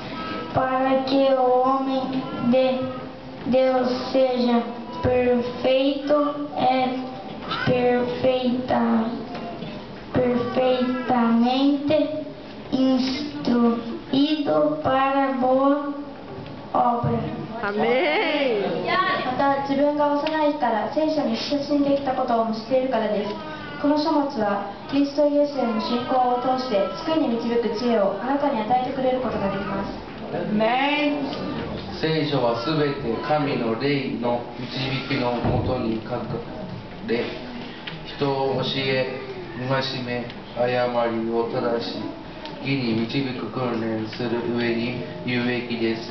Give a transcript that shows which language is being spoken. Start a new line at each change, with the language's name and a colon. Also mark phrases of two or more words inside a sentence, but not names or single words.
Portuguese: Para que o homem de Deus seja perfeito, perfeitamente instruído para boa obra. Amém.
Japanese: また、自分が幼いから聖書に親しんできたことを知っているからです。この書物はキリストイエスへの信仰を通して救いに導く知恵をあなたに与えてくれることができます。
Portuguese: Amém.
Japanese: 聖書はすべて神の霊の導きのもとに書かれ、人を教え、戒め、誤りを正し、義に導く訓練する上に有益です。